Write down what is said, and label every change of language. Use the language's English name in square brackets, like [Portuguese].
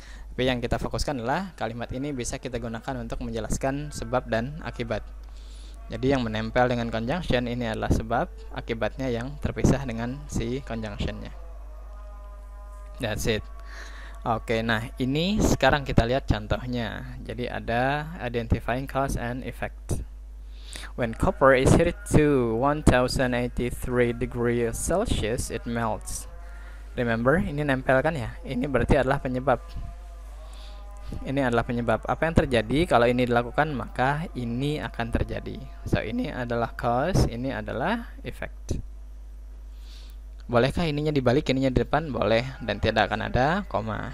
[Indonesian] Tapi yang kita fokuskan adalah kalimat ini bisa kita gunakan untuk menjelaskan sebab dan akibat. Jadi yang menempel dengan conjunction ini adalah sebab, akibatnya yang terpisah dengan si conjunction-nya. [English] That's it. [Indonesian] Oke, nah ini sekarang kita lihat contohnya. Jadi ada identifying cause and effect. [English] When copper is heated to 1083 degrees Celsius, it melts. [Indonesian] Remember, ini nempel kan ya? Ini berarti adalah penyebab. Ini adalah penyebab. Apa yang terjadi kalau ini dilakukan, maka ini akan terjadi. So, ini adalah cause, ini adalah effect. Bolehkah ininya dibalik, ininya di depan? Boleh, dan tidak akan ada koma.